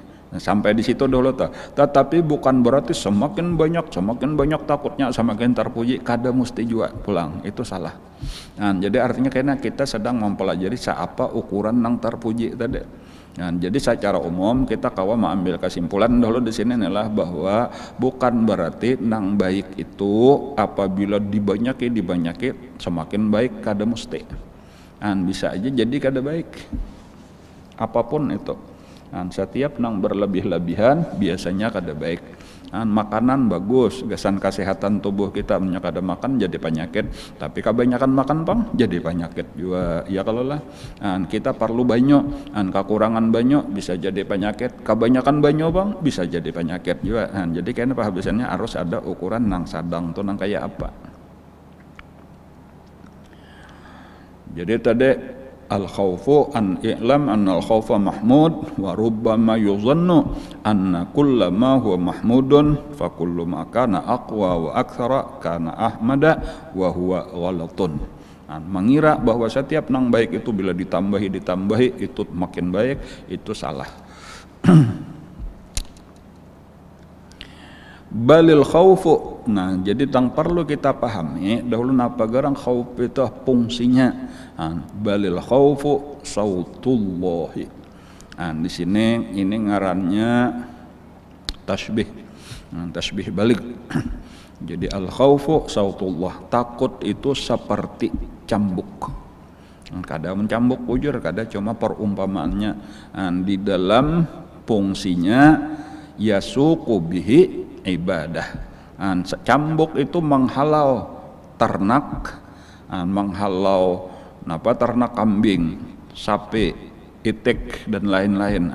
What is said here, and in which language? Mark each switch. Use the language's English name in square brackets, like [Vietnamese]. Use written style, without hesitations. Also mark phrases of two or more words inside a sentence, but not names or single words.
[Indonesian] Nah, sampai di situ dulu tuh. Tetapi bukan berarti semakin banyak takutnya semakin terpuji [Banjar] kada mesti juga pulang. [Indonesian] Itu salah. Nah, jadi artinya kayaknya kita sedang mempelajari apa ukuran nang terpuji tadi. Nah, jadi secara umum kita kawa mengambil kesimpulan dulu di sini adalah bahwa bukan berarti nang baik itu apabila dibanyaki semakin baik kada mesti. Nah, bisa aja jadi kada baik. Apapun itu. Nah, setiap nang berlebih-lebihan biasanya kada baik. Nah, makanan bagus, gasan kesehatan tubuh kita kada makan jadi penyakit, tapi kebanyakan makan pang jadi penyakit juga. Ya kalau lah, nah, kita perlu banyak, nah, kekurangan banyak bisa jadi penyakit, kebanyakan banyak pang bisa jadi penyakit juga. Nah, jadi kayaknya penghabisannya harus ada ukuran nang sadang tuh nang kayak apa. Jadi tadi [Arabic] الخوف أن اعلم أن الخوف محمود وربما يظن أن كل ما هو محمود فكل ما كان أقوى وأكثر كان أحمد وهو غلط. [Indonesian] Nah, mengira bahwa setiap nang baik itu bila ditambahi itu makin baik, itu salah. [Arabic] بل الخوف. [Indonesian] Nah, jadi tang perlu kita pahami dahulu [Banjar] napa garang [Indonesian] khauf itu fungsinya. [Arabic] Nah, بل الخوف سوط الله. [Indonesian] Nah, di sini ini ngarannya tasbih. Nah, tasbih balik. Jadi [Arabic] الخوف سوط الله, [Indonesian] takut itu seperti cambuk. Kadang mencambuk ujur, kadang cuma perumpamaannya. Nah, di dalam fungsinya [Arabic] يسوق به عباده. [Indonesian] Cambuk itu menghalau ternak, menghalau ternak kambing, sapi, itik dan lain-lain.